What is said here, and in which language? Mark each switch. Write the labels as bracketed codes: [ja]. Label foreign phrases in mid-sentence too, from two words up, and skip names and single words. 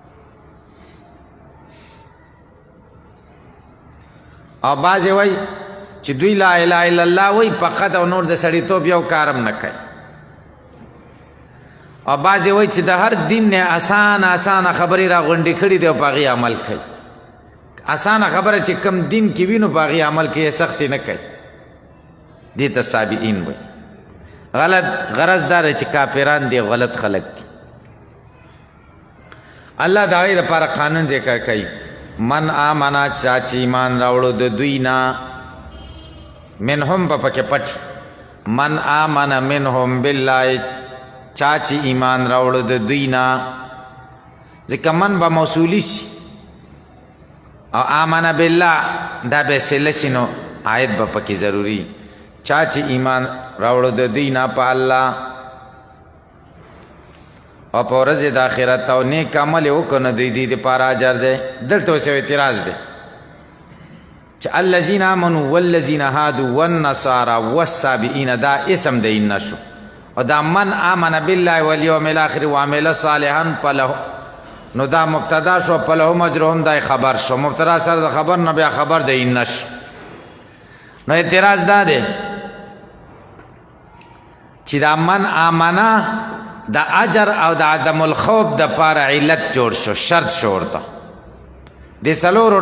[ps] او بعضې وایي چې دوی [ar] لا اله الا الله [ps] وایي فقط او نور د سړیتوب یو کارم نه کوي او بعضې وایي چې د هر دین نه اسانه خبرې را غونډې کړي دي او په هغې عمل کوي اسانه خبره چې کم دین کې وي نو په هغې عمل کوي سختې نه کوي دې ته سابعین وایي غلط غرض دا دی چې کافران دي غلط خلق دي الله د هغې دپاره قانون ذکر کوي [ar] من آمنا [ps] چا چې ایمان راوړو د دوی نه منهم به پکې پټ [ar] من آمن منهم بالله [ps] چا چې ایمان راوړو د دوی نه ځکه من به موصولي شي او [ar] آمن بالله [ps] دا به صله شي نو آیت به پکې ضروري چا چې ایمان راوړو د دوی نه په الله او په ورځې د آخرت او نیک عمل یې وکړو نو دوی دې دپاره اجر دی دلته اوس یو اعتراض دی چې [ar] الذین آمنوا والذین هادوا والنصارى والسابئین [ps] دا اسم د ان شو او دا [ar] من آمن بالله والیوم الاخر وعمل صالحا فله [ps] نو دا مبتدا شو [ar] فلهم اجرهم [ps] دا خبر شو مبتدا سره د خبر نه بیا خبر د ان شو نو اعتراض دا دی چې دا [ar] من آمنا [ps] د اجر او د [ar] عدم الخوف [ps] د پاره علت جوړ شو شرط شو ورته د څلورو